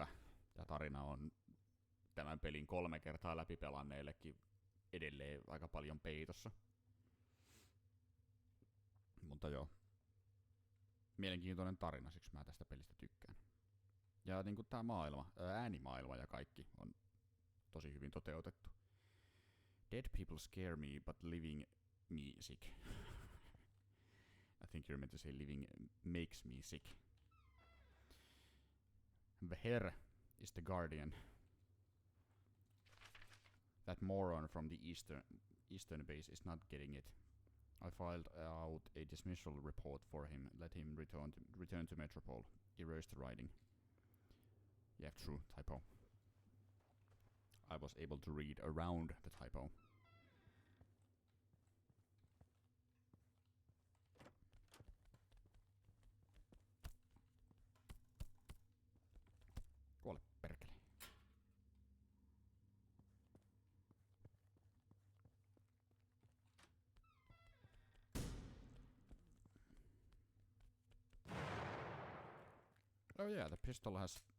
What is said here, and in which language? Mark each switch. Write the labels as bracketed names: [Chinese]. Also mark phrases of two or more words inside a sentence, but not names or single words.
[Finnish] Tää tarina on tämän pelin 3 kertaa läpipelanneillekin edelleen aika paljon peitossa. Mutta joo, mielenkiintoinen tarina, siksi mä tästä pelistä tykkään. Ja niinku tää maailma, äänimaailma ja kaikki on tosi hyvin toteutettu. [English] Dead people scare me, but living me sick. I think you're meant to say living makes me sick. The Herr is the guardian. That moron from the eastern base is not getting it. I filed out a dismissal report for him. Let him return to Metropole. Erase the writing. Yeah, true, typo. I was able to read around the typo. [Finnish] Kuole perkele. [English] Oh yeah, the pistol has...